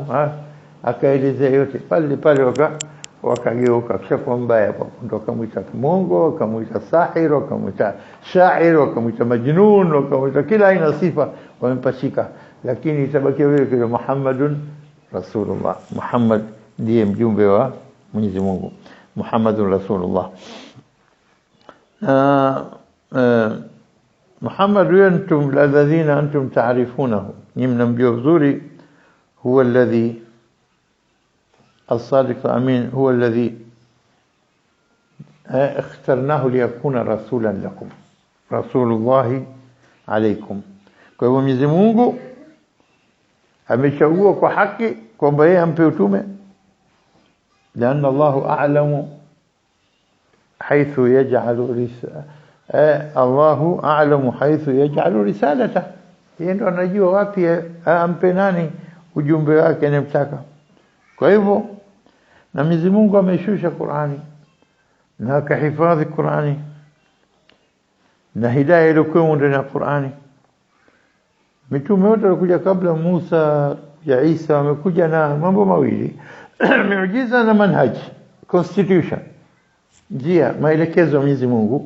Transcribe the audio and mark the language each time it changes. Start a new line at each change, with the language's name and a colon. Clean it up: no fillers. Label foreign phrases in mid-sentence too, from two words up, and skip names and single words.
Swahili: Akaelezea yote pale wakageuka, kisha kwa mbaya hapo ndo akamwita mwongo, akamwita sahir, akamwita shair, akamwita majnun, akamwita kila aina sifa wamempachika. Lakini itabaki vile vile
Arabic: محمد رسول الله,
Swahili: Muhammad ndiye mjumbe wa Mwenyezi Mungu,
Arabic: محمد رسول الله. محمد أنتم الذين أنتم تعرفونه,
Swahili: nimnamjua vizuri,
Arabic: هو الذي الصادق الأمين هو الذي اخترناه ليكون رسولا لكم رسول الله عليكم.
Swahili: Kwa hivyo Mwenyezi Mungu amechagua kwa haki kwamba yeye ampe utume,
Arabic: لأن الله أعلم حيث يجعل الله أعلم حيث يجعل رسالته,
Swahili: yeye ndo anajua wapi ampe nani ujumbe wake anemtaka. Kwa hivyo na Mwenyezi Mungu ameshusha Qur'ani na akahifadhi Qur'ani na hidayah iliyokuwa ndani ya Qur'ani. Mitume wote walikuja kabla Musa ya Isa wamekuja na mambo mawili miujiza na manhaji, constitution, njia, maelekezo ya Mwenyezi Mungu.